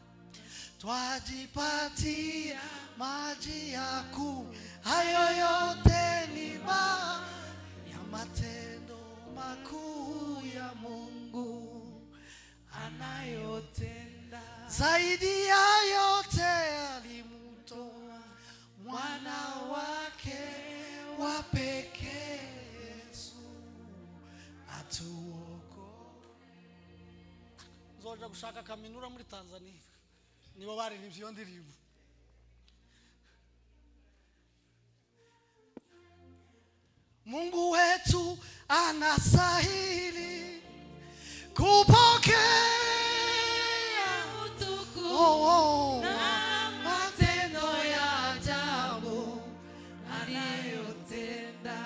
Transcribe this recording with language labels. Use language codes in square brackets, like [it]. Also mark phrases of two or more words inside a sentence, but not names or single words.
[sw] Twajipatia maji ya kunywa, hayo yote ni baada ya matendo makuu ya Mungu anayotenda. Zaidi ya yote alimtoa mwana wake wa pekee Yesu atuokoe. [rn] Nzoja gushaka kaminura muri Tanzania nibo bari nivyo ndirimbo. [sw] Mungu wetu anastahili kupokea utukufu na matendo ya ajabu anayotenda.